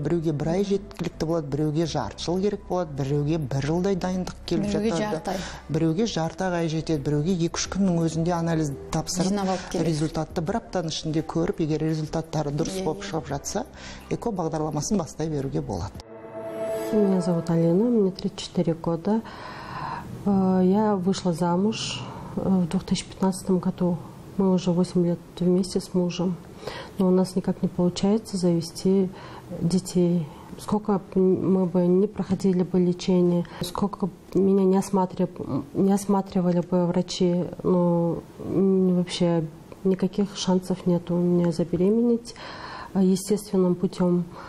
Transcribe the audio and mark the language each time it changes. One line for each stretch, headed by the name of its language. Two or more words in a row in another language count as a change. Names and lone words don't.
Kazakh: Біреуге 1 ай жеткілікті болады, біреуге жарты жыл керек болады, біреуге 1 жылдай дайындық келіп жатады. Біреуге жарты ай жетеді, біреуге 2-3 күннің өзінде анализ тапсырып, результатты 1 аптаның ішінде көріп, егер результаттары дұрыс болып шығып жатса, эко бағдарламасын бастай беруге болады.
Russian: Меня зовут Алина, мне 34 года. Я вышла замуж в 2015 году. Мы уже 8 лет вместе с мужем. Но у нас никак не получается завести детей. Сколько мы бы не проходили бы лечение, сколько меня не осматривали бы врачи, но вообще никаких шансов нет у меня забеременеть естественным путем.